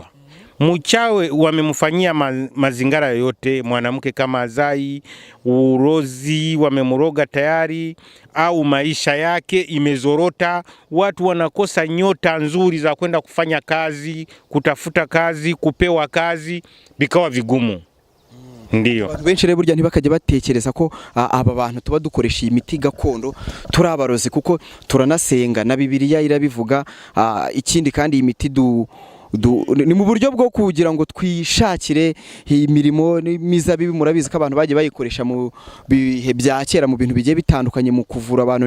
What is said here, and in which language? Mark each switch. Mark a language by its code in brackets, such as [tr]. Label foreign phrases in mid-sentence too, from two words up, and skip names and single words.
[sw] Mchawi wamemfanyia mazingara yote, mwanamke kama Zai, urozi wamemroga tayari au maisha yake imezorota, watu wanakosa nyota nzuri za kwenda kufanya kazi, kutafuta kazi, kupewa kazi, bikawa vigumu. Ndio. [rw] Benshi rero burya ntibakajya batekereza ko aba bantu tuba dukoresha imiti gakondo turabarozi kuko turanasenga na Biblia irabivuga. Ikindi kandi imiti ni mu buryo bwo kugira ngo twishakire imirimo n'imizabibi. Murabizi ko abantu bagiye bayikoresha mu bihe bya kera mu bintu bigiye bitandukanye mu kuvura abantu.